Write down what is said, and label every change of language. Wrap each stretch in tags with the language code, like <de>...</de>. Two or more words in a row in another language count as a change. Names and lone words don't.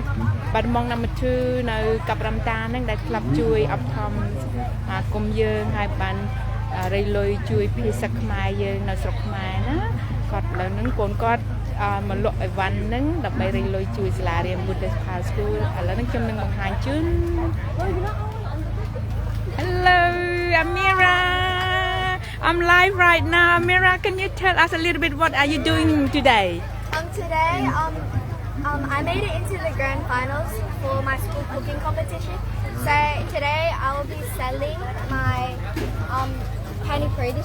<km>បាត់ដំបងnumber 2នៅកាប់រំតាហ្នឹងដែលធ្លាប់ជួយអបថំគុំយើងហើយបានរៃលុយជួយភាសាខ្មែរយើងនៅស្រុកខ្មែរណាគាត់លើហ្នឹងកូនគាត់មកលក់អីវ៉ាន់ហ្នឹងដើម្បីរៃលុយជួយសាលារៀន Buddhist Pal School ឥឡូវហ្នឹងខ្ញុំនឹងបង្ហាញជូន</km> <en>Hello Amira I'm live right now Amira can you tell us a little bit what are you doing today Today I made it into the grand finals for my school cooking competition so today I will be selling my Pani Puri dish.</en>